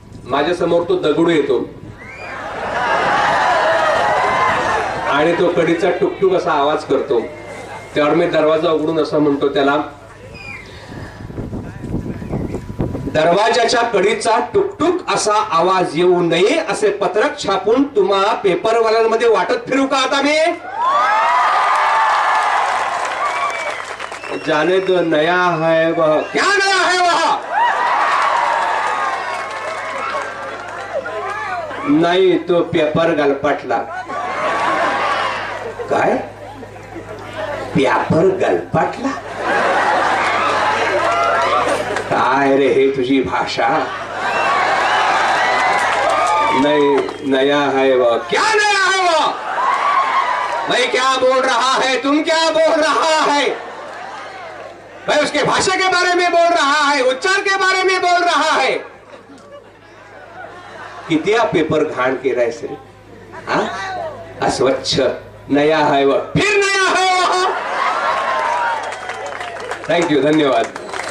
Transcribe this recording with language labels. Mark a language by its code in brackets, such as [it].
[mr] माझ्या समोर तो दगडू येतो आणि तो कडीचा टुकटुक असा आवाज करतो. त्यावर मी दरवाजा उघडून असं म्हणतो त्याला, दरवाजाच्या कडीचा टुकटुक असा आवाज येऊ नये असे पत्रक छापून तुम्हा पेपरवाल्यांमध्ये वाटत फिरू का आता मी? [hi] जाने दो नया है वह, क्या नया है वह? [mr] नाही तो पेपर गलपटला. काय पेपर गलपटला? काय रे हे तुझी भाषा? [hi] नहीं नया है वो, क्या नया है वो? मैं क्या बोल रहा है, तुम क्या बोल रहा है? मैं उसके भाषा के बारे में बोल रहा है, उच्चार के बारे में बोल रहा है. [mr] किती पेपर घाण केलाय रे हा? अस्वच्छ. [hi] नया है वो, फिर नया है वो. थँक्यू, धन्यवाद.